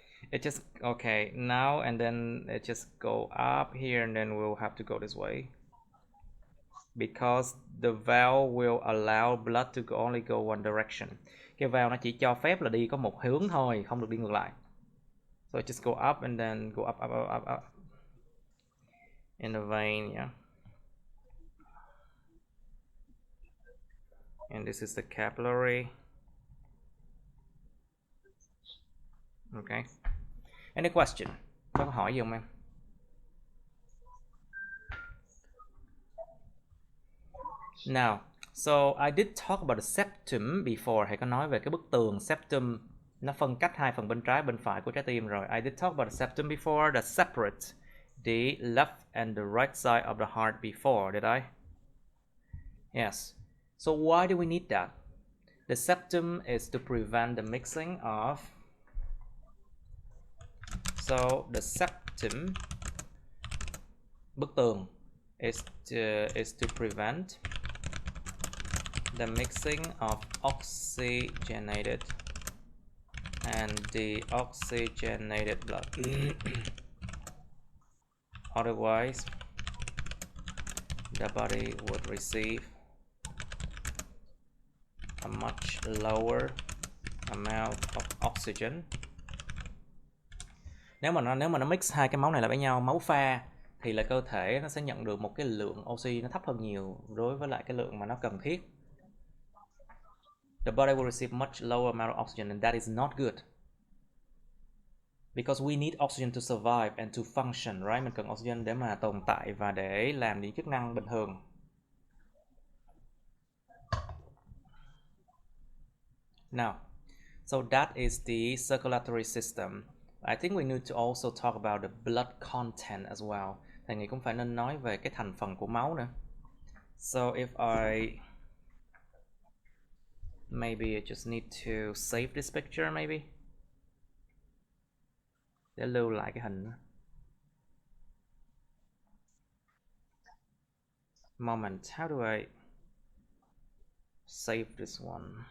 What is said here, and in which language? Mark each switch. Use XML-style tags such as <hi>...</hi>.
<en>It just okay now and then it just go up here and then we'll have to go this way. Because the valve will allow blood to only go one direction.</en> <vi>Cái valve nó chỉ cho phép là đi có một hướng thôi, không được đi ngược lại.</vi> <en>So it just go up and then go up in the vein, yeah. And this is the capillary. Okay. Any question?</en> <vi>Có câu hỏi gì không em?</vi> <en>Now, so I did talk about the septum before.</en> <vi>Hãy có nói về cái bức tường septum. Nó phân cách hai phần bên trái bên phải của trái tim rồi.</vi> <en>I did talk about the septum before that separate the left and the right side of the heart before, did I? Yes. So why do we need that? The septum is to prevent the mixing of. So the septum, bức tường, is to prevent the mixing of oxygenated and deoxygenated blood. Otherwise, the body would receive a much lower amount of oxygen.</en> <vi>Nếu mà nó mix hai cái máu này lại với nhau, máu pha, thì là cơ thể nó sẽ nhận được một cái lượng oxy nó thấp hơn nhiều đối với lại cái lượng mà nó cần thiết.</vi> <en>The body will receive much lower amount of oxygen and that is not good. Because we need oxygen to survive and to function, right?</en> <vi>Mình cần oxygen để mà tồn tại và để làm những chức năng bình thường.</vi> <en>Now, so that is the circulatory system. I think we need to also talk about the blood content as well.</en> <vi>Thầy nghĩ cũng phải nên nói về cái thành phần của máu nữa.</vi> <en>So if I maybe I just need to save this picture maybe.</en> <vi>Để lưu lại cái hình.</vi> <en>Moment, how do I save this one?</en>